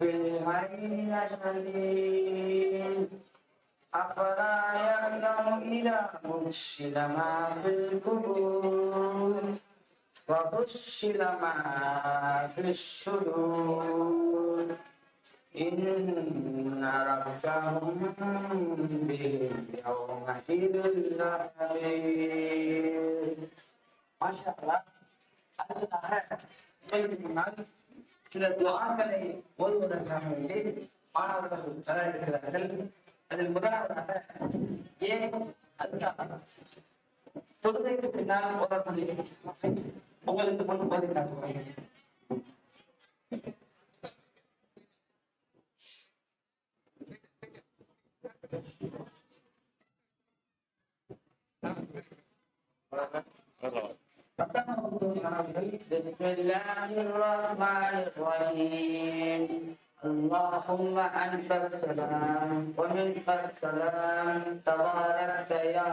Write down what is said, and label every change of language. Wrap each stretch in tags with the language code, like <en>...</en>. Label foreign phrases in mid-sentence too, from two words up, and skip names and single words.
<ar>العين لشديد أفلا يعلم إذا بشر ما في القبور وبشر ما في الصدور إن ربهم بهم يومئذ لخبير. ما شاء الله.</ar> <ta>அடுத்ததாக உங்களுக்கு முன்னால் சில துஆக்களை ஓதுவதற்காக வேண்டி மாணவர்கள் தயாரிக்கிறார்கள். அதில் முதலாவதாக ஏன் அல்லாஹ் தொழுகைக்கு பின்னால் ஓதக்கூடிய உங்களுக்கு முன் ஓதி காட்டுவாங்க.</ta> <ar>بسم الله الرحمن الرحيم اللهم أنت السلام ومنك السلام تباركت يا</ar>